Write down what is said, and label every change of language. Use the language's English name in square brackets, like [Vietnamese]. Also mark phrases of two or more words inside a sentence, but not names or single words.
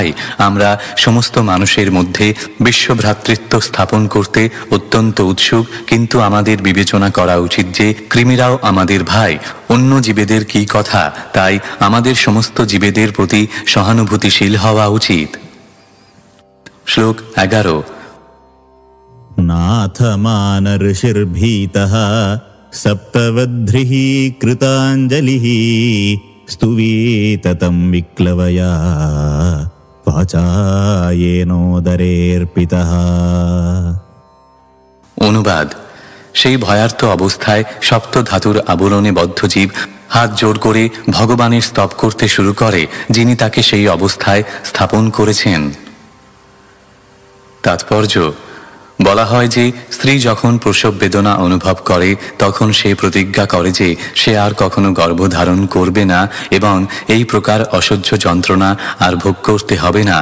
[Bangla] আমরা সমস্ত মানুষের মধ্যে বিশ্বভ্রাতৃত্ব স্থাপন করতে অত্যন্ত উৎসুক, কিন্তু আমাদের বিবেচনা করা উচিত যে কৃমিরাও আমাদের ভাই। অন্য জীবেদের কি কথা, তাই আমাদের সমস্ত জীবেদের প্রতি সহানুভূতিশীল হওয়া উচিত। শ্লোক 11। [Sanskrit] नाथमान ऋषिर्भीतः सप्तवध्रिः कृताञ्जलिः स्तुवीततं विक्लवया वाचा येनोदरेऽर्पितः। [Bangla] অনুবাদ। সেই ভয়ার্থ অবস্থায় সপ্ত ধাতুর আবরণে বদ্ধ জীব হাত জোর করে ভগবানের স্তব করতে শুরু করে, যিনি তাকে সেই অবস্থায় স্থাপন করেছেন। তাৎপর্য: বলা হয় যে স্ত্রী যখন প্রসব বেদনা অনুভব করে তখন সে প্রতিজ্ঞা করে যে সে আর কখনো গর্ভধারণ করবে না এবং এই প্রকার অসহ্য যন্ত্রণা আর ভোগ করতে হবে না।